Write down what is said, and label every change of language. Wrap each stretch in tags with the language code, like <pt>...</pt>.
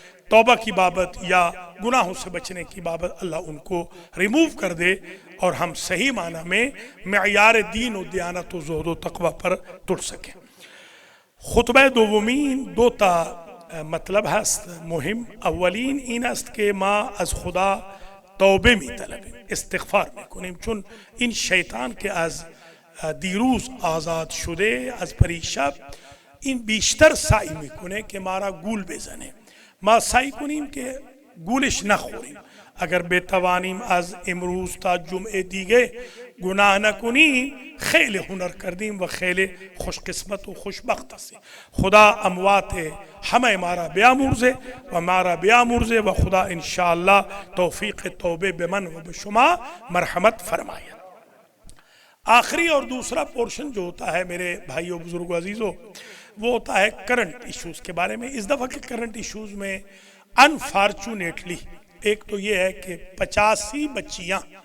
<ur>توبہ کی بابت یا گناہوں سے بچنے کی بابت، اللہ ان کو ریموو کر دے، اور ہم صحیح معنی میں معیار دین و دیانت و زہد و تقوی پر تر سکیں۔</ur> <fa>خطبہ دومین دو تا مطلب هست مهم. اولین این است که ما از خدا توبه می طلبیم، استغفار میکنیم، چون این شیطان که از دیروز آزاد شده از پریشب، این بیشتر سعی میکنه که ما را گول بزنه، ما سعی کنیم که گولش نخوریم، اگر بتوانیم از امروز تا جمعه دیگه گناه نکنیم خیلی هنر کردیم و خیلی خوش قسمت و خوشبخت هستیم. خدا اموات همه ما را بیامرزه و ما را بیامرزه و خدا انشاءاللہ توفیق توبه به من و به شما مرحمت فرماید۔</fa> <ur>آخری اور دوسرا پورشن جو ہوتا ہے میرے بھائیوں، بزرگوں، عزیزوں، وہ ہوتا ہے کرنٹ ایشوز کے بارے میں۔ اس دفعہ کے کرنٹ ایشوز میں انفارچونیٹلی ایک تو یہ ہے کہ 85 بچیاں</ur>